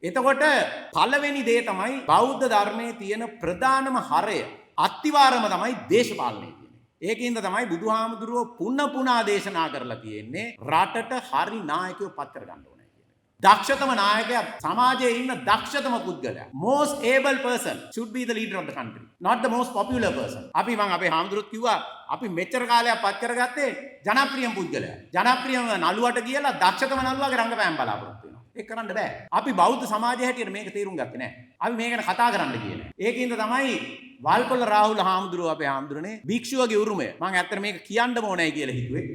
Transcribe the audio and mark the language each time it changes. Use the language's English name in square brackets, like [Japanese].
[Sinhala] එතකොට පළවෙනි දේ තමයි බෞද්ධ ධර්මයේ තියෙන ප්‍රධානම හරය අත්තිවාරම තමයි දේශපාලනය කියන්නේ. ඒකින්ද තමයි බුදුහාමුදුරුවෝ පුනා දේශනා කරලා තියෙන්නේ රටට හරි නායකයෝ පත් කරගන්න ඕනේ කියන්නේ. දක්ෂතම නායකයා සමාජයේ ඉන්න දක්ෂතම පුද්ගලයා. [English] Most able person should be the leader of the country, not the most popular person. [Sinhala] අපි මම අපේ හාමුදුරුවෝත් කිව්වා අපි මෙච්චර කාලයක් පත් කරගත්තේ ජනප්‍රියම පුද්ගලයා. ජනප්‍රියම නළුවට කියලා දක්ෂතම නළුවාගේ රංගපෑම් බලාපොරොත්තු වෙනවා. ඒක කරන්න බෑ. අපි බෞද්ධ සමාජය හැටියට මේක තේරුම් ගත්තේ නැහැ. අපි මේක ගැන කතා කරන්න කියන්නේ. ඒකින්ද තමයි වල්පොළ රාහුල හාමුදුරුවෝ අපේ හාමුදුරනේ භික්ෂුවගේ උරුමය මම ඇත්තට මේක කියන්න ඕනයි කියලා හිතුවේ.